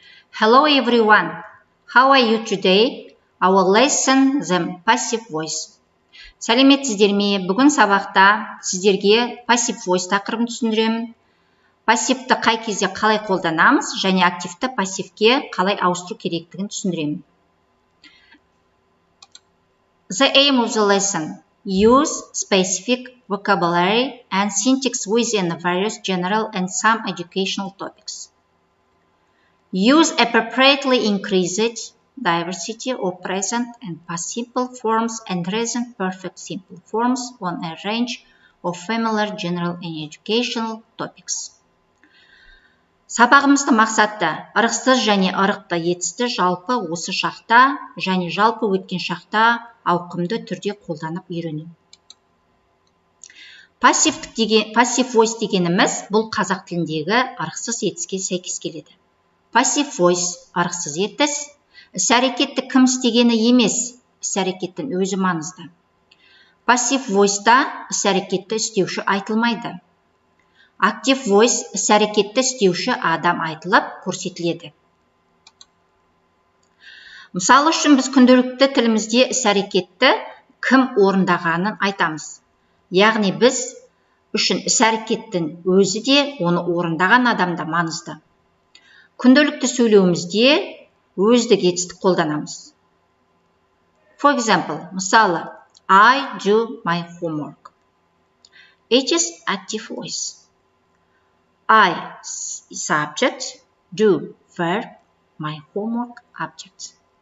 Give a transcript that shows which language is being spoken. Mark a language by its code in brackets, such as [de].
[en] Hello everyone, how are you today? Our lesson the passive voice. [kk] Сәлеметсіздер ме? Бүгін сабақта сіздерге passive voice тақырыбын түсіндіремін. Пассивті қай кезде қалай қолданамыз және активті пассивке қалай ауыстыру керектігін түсіндіремін. [en] The aim of the lesson: use specific vocabulary and syntax within various general and some educational topics. Use appropriately increased diversity of present and past simple forms and present perfect simple forms on a range of familiar general and educational topics. [kk] Сабағымызды мақсатты ырықсыз және ырықты етісті жалпы осы шақта және жалпы өткен шақта ауқымды түрде қолданып үйрену. Passive voice дегеніміз бұл қазақ тіліндегі ырықсыз етіске сәйкес келеді. Passive voice ырықсыз етіс, іс-әрекетті кім істегені емес, іс-әрекеттің өзі маңызды. Passive voice-та іс-әрекетті істеуші айтылмайды. Active voice іс-әрекетті істеуші адам айтылып көрсетіледі. Мысалы үшін біз күнделікті тілімізде іс-әрекетті кім орындағанын айтамыз. Яғни біз үшін іс-әрекеттің өзі де оны орындаған адамда маңызды. Күнделікті сөйлеуімізде өздік етістік қолданамыз. [en] For example, [kk] мысалы, [en] I do my homework. It is active voice. I subject, do verb, my homework object.